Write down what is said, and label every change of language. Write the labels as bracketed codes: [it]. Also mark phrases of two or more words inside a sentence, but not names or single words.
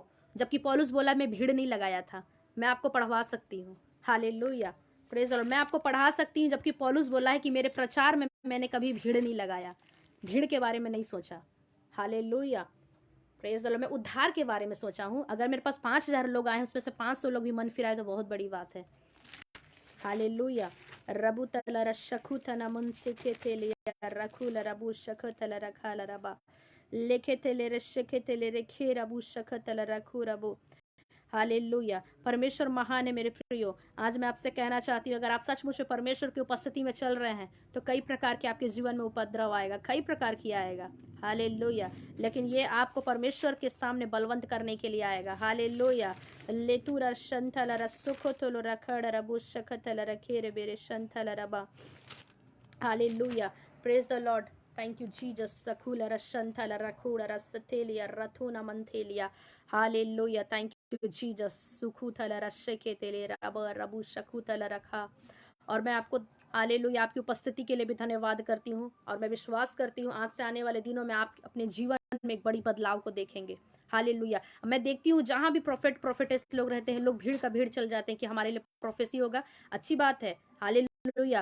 [hi] जबकि पौलुस बोला मैं भीड़ नहीं लगाया था। मैं आपको पढ़वा सकती हूँ, हालेलुया, [en] Praise Lord, [hi] मैं आपको पढ़ा सकती हूँ। जबकि पौलुस बोला है कि मेरे प्रचार में मैंने कभी भीड़ नहीं लगाया, भीड़ के बारे में नहीं सोचा। हालेलुया, [en] Praise Lord, [hi] मैं उद्धार के बारे में सोचा हूँ। अगर मेरे पास 5,000 लोग आए उसमें से 500 लोग भी मन फिराए तो बहुत बड़ी बात है। हालेलुया। रबु तलर शकुथन मुनसे के तेले रखुल रबु शखतल रखाल रबा लेखे तेले रे शेखे तेले रे खे रबु शखतल रखु रबु। हालेलुया। परमेश्वर महान है मेरे प्रियो। आज मैं आपसे कहना चाहती हूँ, अगर आप सचमुच में परमेश्वर की उपस्थिति में चल रहे हैं तो कई प्रकार के आपके जीवन में उपद्रव आएगा, कई प्रकार की आएगा। हालेलुया। लेकिन ये आपको परमेश्वर के सामने बलवंत करने के लिए आएगा। हालेलुया। लेतुर शंथल रसुखोतुल रखड़ रबु शखतल रखेर बेरे शंथल रबा। [en] Hallelujah. Praise the Lord. Thank you Jesus. सखुल रशंथल रखूड़ रसथेलिया रथुना मंथेलिया। Hallelujah. Thank you Jesus. सुखुथल रशके तेले रब रबु शकुतल रखा। [hi] और मैं आपको हालेलुया आपकी उपस्थिति के लिए भी धन्यवाद करती हूँ, और मैं विश्वास करती हूँ आज से आने वाले दिनों में आप अपने जीवन में एक बड़ी बदलाव को देखेंगे। हालेलुया। मैं देखती हूँ जहां भी प्रोफेटेस लोग रहते हैं, लोग भीड़ का भीड़ चल जाते हैं कि हमारे लिए प्रोफेसी होगा। अच्छी बात है। हालेलुया।